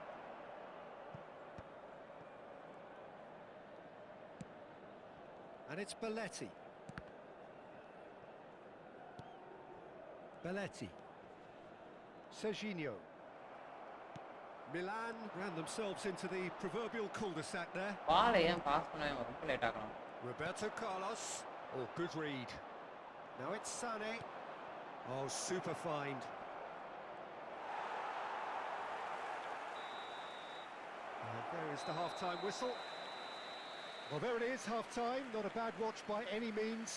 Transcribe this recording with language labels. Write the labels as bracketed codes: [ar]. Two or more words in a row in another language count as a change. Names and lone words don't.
[en] And it's Belletti. Serginho. Milan ran themselves into the proverbial cul-de-sac there. [ta] பாலை ஏன் பாஸ் பண்ண ரொம்ப லேட் ஆகலாம். [en] Roberto Carlos. Oh, good read. Now it's Sané. Oh, super find. And there is the half-time whistle. Well, there it is, half-time. Not a bad watch by any means.